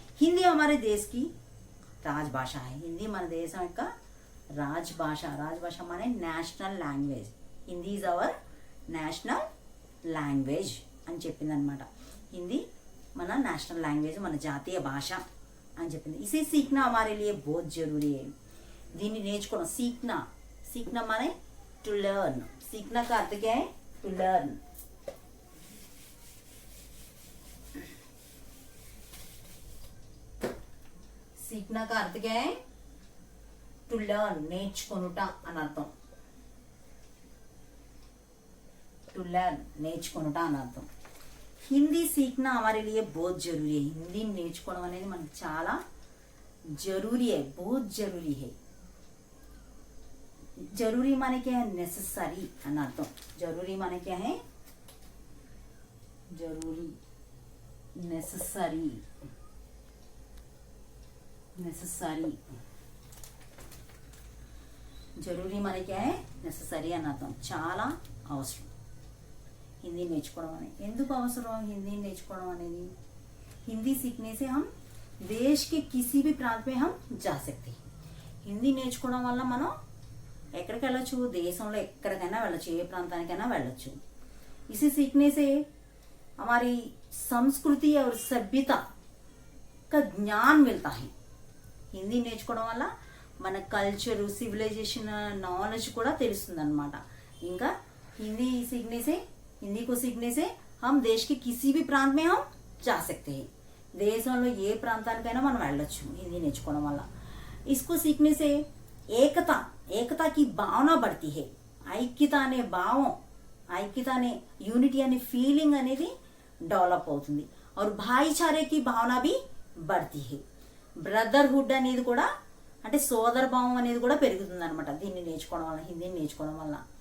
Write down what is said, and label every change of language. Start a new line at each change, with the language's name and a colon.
Hindi: हिंदी हमारे देश की राजभाषा है।
Telugu: हिंदी మన దేశం యొక్క రాజభాష। రాజభాష माने national language.
English: Hindi is our national language
Telugu: అని చెప్పింది అనమాట। హిందీ మన నేషనల్ లాంగ్వేజ్, మన జాతీయ భాష అని చెప్పింది।
Hindi: इसे सीखना हमारे लिए बहुत जरूरी है।
Telugu: దీన్ని నేర్చుకోవడం,
Hindi: सीखना, सीखना माने टू लर्न। सीखना का अर्थ क्या है? To learn. सीखना का अर्थ क्या है?
English: to learn,
Telugu: నేర్చుకొనుట అని అర్థం। टू लर्न, నేర్చుకొనుట అని అర్థం।
Hindi: हिंदी सीखना हमारे लिए बहुत जरूरी है। हिंदी
Telugu: నేర్చుకోవడం అనేది మనకు చాలా
Hindi: जरूरी है, बहुत जरूरी है। जरूरी माने क्या है? नेसेसरी అని అర్థం। जरूरी माने क्या है? जरूरी, नेसेसरी, नेसेसरी। जरूरी माने क्या है?
Telugu: नेसेसरी అని అర్థం। చాలా అవసరం हिंदी నేర్చుకోవడం అనేది। ఎందుకు అవసరం हिंदी నేర్చుకోవడం అనేది?
Hindi: हिंदी सीखने से हम देश के किसी भी प्रांत में हम जा सकते हैं।
Telugu: हिंदी నేర్చుకోవడం వల్ల మనం ఎక్కడికి వెళ్ళొచ్చు? దేశంలో ఎక్కడికైనా వెళ్ళొచ్చు, ఏ ప్రాంతానికైనా వెళ్ళొచ్చు।
Hindi: इसे सीखने से हमारी संस्कृति और सभ्यता का ज्ञान मिलता है।
Telugu: हिंदी నేర్చుకోవడం వల్ల మన కల్చర్, సివిలైజేషన్ నాలెడ్జ్ కూడా తెలుస్తుంది అనమాట।
Hindi: ఇంకా हिंदी सीखने से, हिंदी को सीखने से हम देश के किसी भी प्रांत में हम जा सकते हैं।
Telugu: దేశంలో ఏ ప్రాంతానికైనా మనం వెళ్ళొచ్చు హిందీ నేర్చుకోవడం వల్ల।
Hindi: इसको सीखने से एकता, एकता की भावना बढ़ती है।
Telugu: ఐక్యత అనే భావం ఐక్యత అనే యూనిటీ అనే ఫీలింగ్ అనేది డెవలప్ అవుతుంది.
Hindi: और भाईचारे की भावना भी बढ़ती है.
Telugu: బ్రదర్హుడ్ అనేది కూడా అంటే సోదర భావం అనేది కూడా పెరుగుతుంది అనమాట దీన్ని నేర్చుకోవడం వల్ల, హిందీని నేర్చుకోవడం వల్ల.